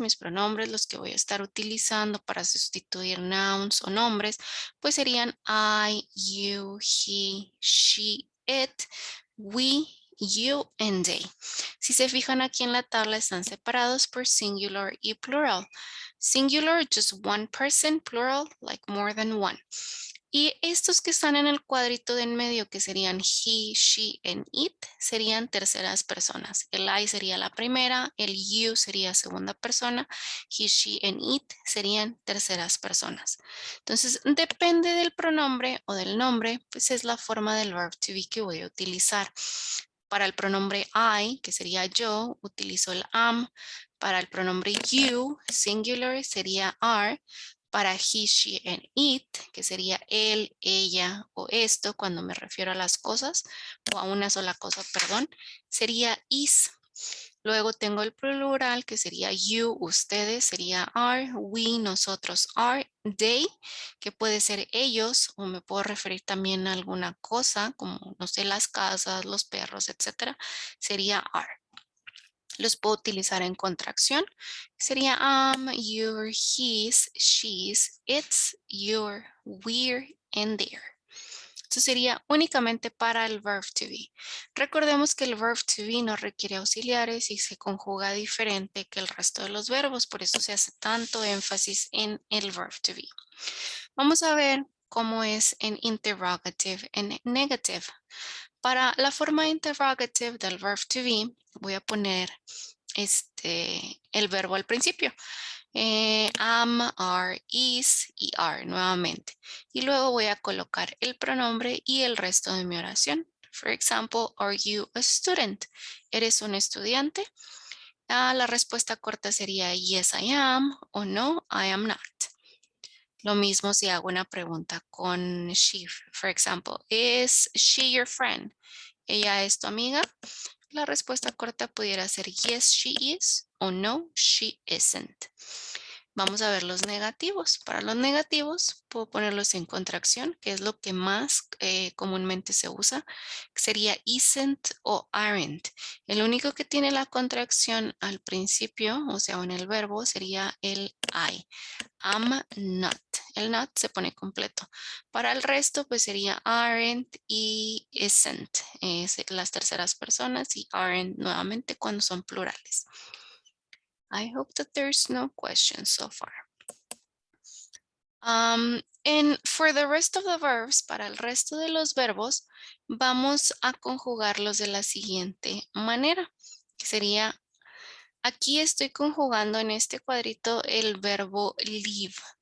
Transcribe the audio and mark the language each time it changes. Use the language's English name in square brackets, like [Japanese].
[Spanish] Mis pronombres, los que voy a estar utilizando para sustituir nouns o nombres, pues serían [English] I, you, he, she, it, we, you, and they. [Spanish] Si se fijan aquí en la tabla, están separados por singular y plural. [English] Singular, just one person, plural, like more than one. [Spanish] Y estos que están en el cuadrito de en medio, que serían [English] he, she, and it, [Spanish] serían terceras personas. El I sería la primera, el you sería segunda persona, [English] he, she, and it [Spanish] serían terceras personas. Entonces, depende del pronombre o del nombre, pues es la forma del verb to be que voy a utilizar. Para el pronombre I, que sería yo, utilizo el am. Para el pronombre you, singular, sería are. Para [English] he, she, and it, [Spanish] que sería él, ella o esto, cuando me refiero a las cosas, o a una sola cosa, perdón, sería is. Luego tengo el plural, que sería you, ustedes, sería are, we, nosotros, are, they, que puede ser ellos, o me puedo referir también a alguna cosa, como, no sé, las casas, los perros, etcétera, sería are. Los puedo utilizar en contracción. Sería [English] am, your, his, she's, its, your, we're, and their. [Spanish] Esto sería únicamente para el verb to be. Recordemos que el verb to be no requiere auxiliares y se conjuga diferente que el resto de los verbos. Por eso se hace tanto énfasis en el verb to be. Vamos a ver cómo es en interrogative, en negative. Para la forma interrogative del verb to be, voy a poner el verbo al principio. Am, are, is y are nuevamente. Y luego voy a colocar el pronombre y el resto de mi oración. [English] For example, are you a student? [Spanish] ¿Eres un estudiante? La respuesta corta sería [English] yes, I am [Spanish] o [English] no, I am not. [Spanish] Lo mismo si hago una pregunta con she. [English] For example, is she your friend? [Spanish] ¿Ella es tu amiga? La respuesta corta pudiera ser yes, she is o no, she isn't. Vamos a ver los negativos. Para los negativos puedo ponerlos en contracción, que es lo que más comúnmente se usa, que sería isn't o aren't. El único que tiene la contracción al principio, o sea, en el verbo, sería el I. Am not. El not se pone completo. Para el resto, pues sería aren't y isn't. Es las terceras personas y aren't nuevamente cuando son plurales. [English] I hope that there's no questions so far. And for the rest of the verbs, [Spanish] para el resto de los verbos, vamos a conjugarlos de la siguiente manera. Que sería, aquí estoy conjugando en este cuadrito el verbo leave.